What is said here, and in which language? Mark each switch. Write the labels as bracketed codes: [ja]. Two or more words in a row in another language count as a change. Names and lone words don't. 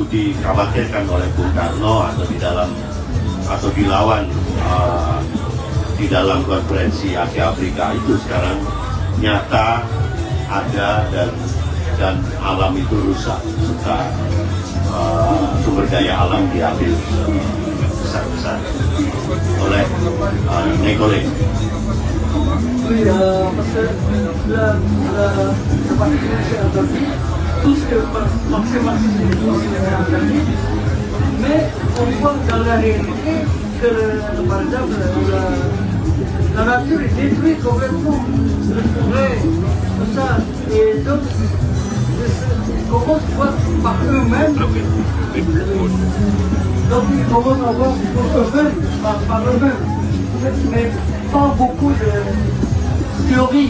[id] dikhawatirkan oleh Bung Karno atau dilawan di dalam konferensi Asia Afrika itu sekarang nyata ada, dan alam itu rusak serta sumber daya alam diambil besar-besar oleh Nekole. [fr] Oui, parce que la partie interdite, tout ce que Marx-Marxisme est interdit, mais on voit dans la réalité que, par exemple, la nature est détruite complètement, le forêt, tout ça, et donc ils commencent par eux-mêmes, donc ils commencent à voir par eux-mêmes, mais pas beaucoup de théorie.